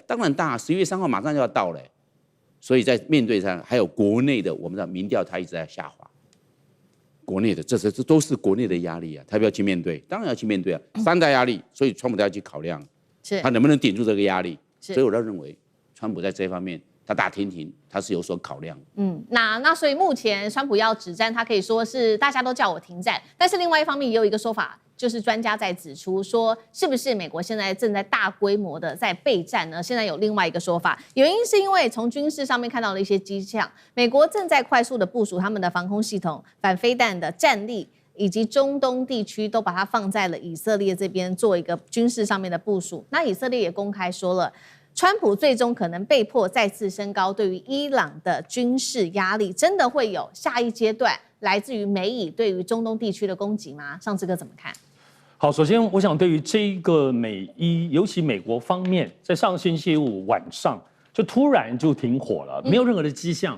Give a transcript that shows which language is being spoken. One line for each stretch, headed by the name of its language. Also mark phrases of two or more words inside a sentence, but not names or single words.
Chinese: 當然大。11月3號馬上就要到了，所以在面對上還有國內的，我們的民調他一直在下滑。國內的這都是國內的壓力啊，他要不要去面對？當然要去面對啊。3大壓力，所以川普都要去考量，他能不能頂住這個壓力？所以我倒認為，川普在這方面。他打天庭，他是有所考量。那所以目前川普要止戰，他可以說是大家都叫我停戰，但是另外一方面也有一個說法，就是專家在指出說，是不是美國現在正在大規模的在備戰呢？現在有另外一個說法，原因是因為從軍事上面看到了一些跡象，美國正在快速的部署他們的防空系統、反飛彈的戰力，以及中東地區都把它放在了以色列這邊做一個軍事上面的部署。那以色列也公開說了，川普最終可能被迫再次升高對於伊朗的軍事壓力，真的會有下一階段來自於美以對於中東地區的攻擊嗎？上志哥怎麼看？好，首先我想對於這個美伊，尤其美國方面，在上星期五晚上就突然就停火了，沒有任何的跡象。